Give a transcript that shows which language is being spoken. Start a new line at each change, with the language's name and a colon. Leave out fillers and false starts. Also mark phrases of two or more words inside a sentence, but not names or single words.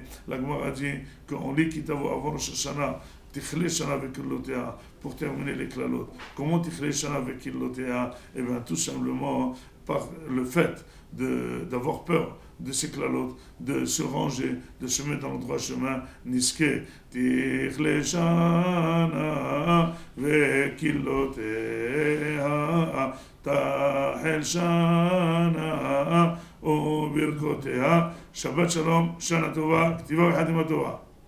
French: La Gemara dit qu'on lit Kitavo avant Rosh Hashanah,
Hebrew: תכלה שנה וקללותיה,
French: pour terminer les klalot. Comment
Hebrew: תכלה שנה וקללותיה?
French: Eh bien, tout simplement par le fait d'avoir peur de ces klalot, de se ranger, de se mettre dans le droit chemin.
Hebrew: נסקה תכלה שנה וקללותיה תחל שנה וברכותיה. שבת שלום, שנה טובה, כתיבה וחתימה טובה.